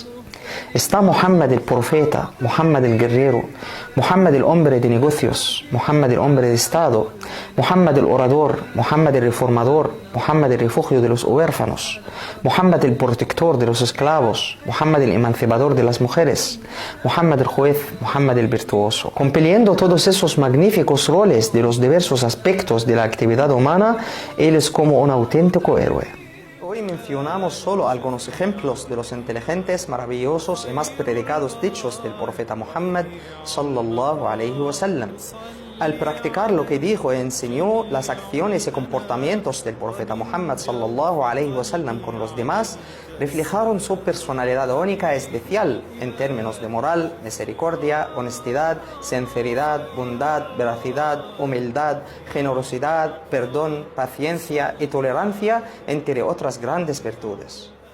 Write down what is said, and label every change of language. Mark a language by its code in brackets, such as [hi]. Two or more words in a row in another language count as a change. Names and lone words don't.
[es] Está Muhammad el profeta, Muhammad el guerrero, Muhammad el hombre de negocios, Muhammad el hombre de estado, Muhammad el orador, Muhammad el reformador, Muhammad el refugio de los huérfanos, Muhammad el protector de los esclavos, Muhammad el emancipador de las mujeres, Muhammad el juez, Muhammad el virtuoso. Compiliendo todos esos magníficos roles de los diversos aspectos de la actividad humana, él es como un auténtico héroe. Hoy mencionamos solo algunos ejemplos de los inteligentes, maravillosos y más predicados dichos del profeta Muhammad [ar] صلى الله عليه وسلم. [es] Al practicar lo que dijo e enseñó, las acciones y comportamientos del profeta Muhammad [ar] صلى الله عليه وسلم [es] con los demás reflejaron su personalidad única y especial en términos de moral, misericordia, honestidad, sinceridad, bondad, veracidad, humildad, generosidad, perdón, paciencia y tolerancia, entre otras grandes virtudes.